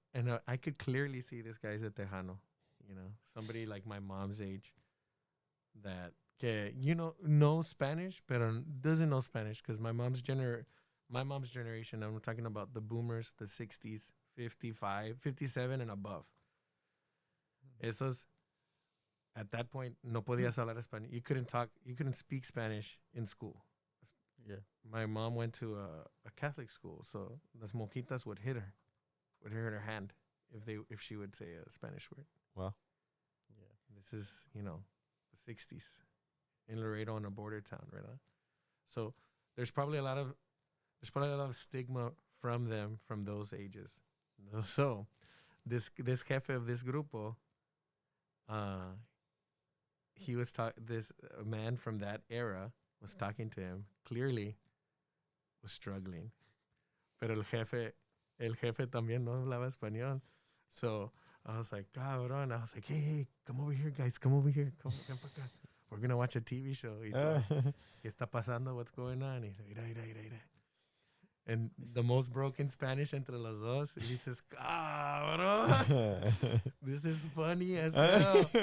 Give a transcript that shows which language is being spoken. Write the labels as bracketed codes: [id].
[en] And I could clearly see this guy's a Tejano, somebody like my mom's age that knows Spanish, but doesn't know Spanish because my mom's generation, I'm talking about the boomers, the 60s, 55, 57 and above. [es] Esos, [en] at that point, [es] no podías hablar español. [en] You couldn't speak Spanish in school. Yeah. My mom went to a Catholic school, so [es] las monjitas [en] would hit her her hand if she would say a Spanish word. Wow. Yeah. This is, the 60s in Laredo, in a border town, right? So there's probably a lot of stigma from them from those ages. So this jefe of this grupo, he was this man from that era was talking to him, clearly was struggling. [es] Pero el jefe también no hablaba español. [en] So I was like, cabrón. I was like, hey, come over here, guys. Come over here. Come [es] pa acá. [en] We're going to watch a TV show. [es] ¿Qué está pasando? [en] What's going on? [es] Y mira. [en] And the most broken Spanish [es] entre los dos. [en] He says, cabrón. This is funny as hell.